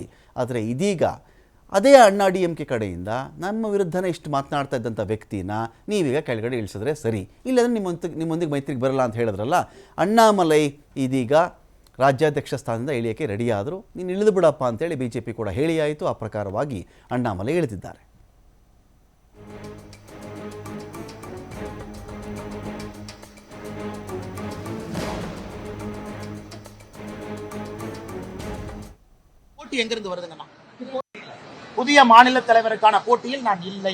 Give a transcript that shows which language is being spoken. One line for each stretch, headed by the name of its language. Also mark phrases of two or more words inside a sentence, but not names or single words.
Kannada: ಆದರೆ ಇದೀಗ ಅದೇ ಅಣ್ಣಾ ಡಿಎಂಕೆ ಕಡೆಯಿಂದ ನಮ್ಮ ವಿರುದ್ಧನೇ ಇಷ್ಟು ಮಾತನಾಡ್ತಾ ಇದ್ದಂಥ ವ್ಯಕ್ತಿನ ನೀವೀಗ ಕೆಳಗಡೆ ಇಳಿಸಿದ್ರೆ ಸರಿ, ಇಲ್ಲಂದ್ರೆ ನಿಮ್ಮೊಂದಿಗೆ ಮೈತ್ರಿಗೆ ಬರಲ್ಲ ಅಂತ ಹೇಳಿದ್ರಲ್ಲ, ಅಣ್ಣಾಮಲೈ ಇದೀಗ ರಾಜ್ಯಾಧ್ಯಕ್ಷ ಸ್ಥಾನದಿಂದ ಇಳಿಯೋಕ್ಕೆ ರೆಡಿಯಾದರು. ನೀನು ಇಳಿದು ಬಿಡಪ್ಪ ಅಂತೇಳಿ ಬಿಜೆಪಿ ಕೂಡ ಹೇಳಿಯಾಯಿತು. ಆ ಪ್ರಕಾರವಾಗಿ ಅಣ್ಣಾಮಲೈ ಇಳಿದಿದ್ದಾರೆ.
Tamil: போட்டி எங்கிருந்து வருதுங்கண்ணா? புதிய மாநில தலைவருக்கான போட்டியில் நான் இல்லை.